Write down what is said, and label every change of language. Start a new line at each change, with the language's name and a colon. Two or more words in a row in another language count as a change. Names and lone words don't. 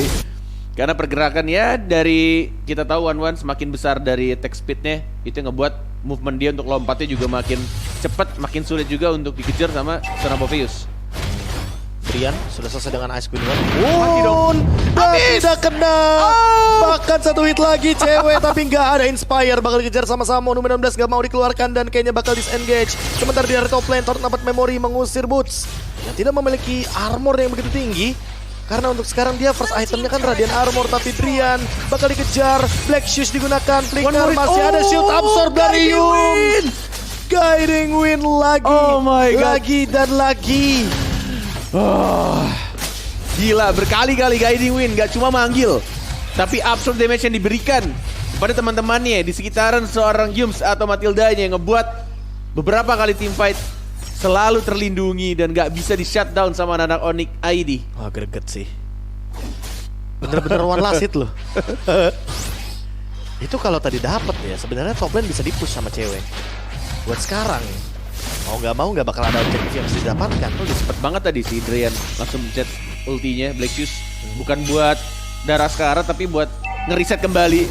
Indonesian: Karena pergerakan ya dari kita tahu One semakin besar dari attack speednya, itu yang ngebuat movement dia untuk lompatnya juga makin cepat, makin sulit juga untuk dikejar sama Boveus. Drian sudah selesai dengan Ice Queen One. Mati dong. Dan Habis. tidak kena. Bahkan 1 hit lagi cewek tapi nggak ada inspire, bakal dikejar sama-sama. Nomor 16 nggak mau dikeluarkan dan kayaknya bakal disengage. Sementara di area
English: top lane
Indonesian: Thor dapat memori mengusir Boots yang tidak memiliki armor yang begitu tinggi. Karena untuk sekarang dia
English: first itemnya
Indonesian: kan Radiant Armor, tapi Drian bakal dikejar. Black Shoes digunakan, flicker masih ada
English: shield absorb
Indonesian: dari Yum. Guiding win lagi.
English: Oh my God.
Indonesian: Lagi dan lagi. Gila, berkali-kali guiding win, gak cuma manggil, tapi
English: absorb damage
Indonesian: yang diberikan kepada teman-temannya di sekitaran seorang Yums atau Matildanya yang ngebuat beberapa kali teamfight selalu terlindungi dan gak bisa di shutdown sama anak Onyx ID. Wah, greget sih. Bener-bener
English: one last hit
Indonesian: loh. Itu kalau tadi dapet ya, sebenarnya
English: top lane
Indonesian: bisa dipush sama cewek. Buat sekarang, mau nggak bakal ada objektif yang bisa didapatkan. Cepet banget tadi si Drian langsung mencet ultinya Black Shoes. Bukan buat darah sekarang tapi buat ngeriset kembali